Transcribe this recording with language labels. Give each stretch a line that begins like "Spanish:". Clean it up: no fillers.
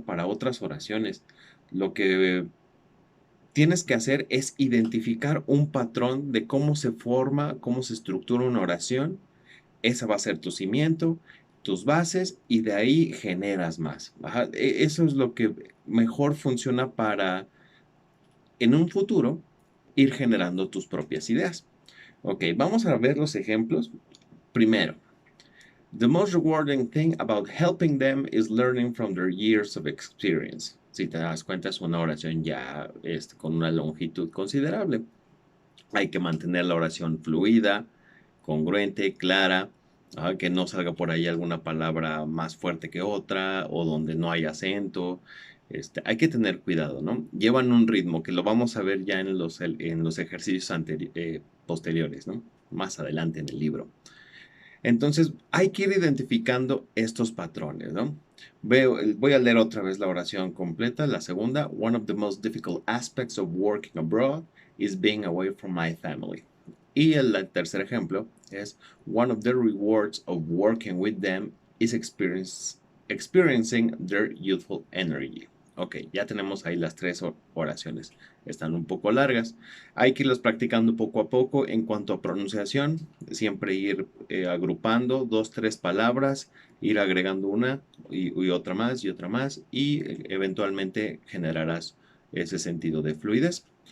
Spanish: Para otras oraciones. Lo que tienes que hacer es identificar un patrón de cómo se forma, cómo se estructura una oración. Esa va a ser tu cimiento, tus bases y de ahí generas más. Ajá, eso es lo que mejor funciona para en un futuro ir generando tus propias ideas. Ok, vamos a ver los ejemplos. Primero,
English: the most rewarding thing about helping them is learning from their years of experience.
Spanish: Si te das cuenta, es una oración ya con una longitud considerable. Hay que mantener la oración fluida, congruente, clara, que no salga por ahí alguna palabra más fuerte que otra o donde no hay acento. Hay que tener cuidado, ¿no? Llevan un ritmo que lo vamos a ver ya en los ejercicios posteriores, ¿no? Más adelante en el libro. Entonces, hay que ir identificando estos patrones, ¿no? Voy a leer otra vez la oración completa, la segunda.
English: One of the most difficult aspects of working abroad is being away from my family.
Spanish: Y el tercer ejemplo es
English: One of the rewards of working with them is experiencing their youthful energy.
Spanish: Ok, ya tenemos ahí las tres oraciones. Están un poco largas. Hay que irlas practicando poco a poco. En cuanto a pronunciación, siempre ir agrupando dos, tres palabras, ir agregando una y otra más y otra más y eventualmente generarás ese sentido de fluidez.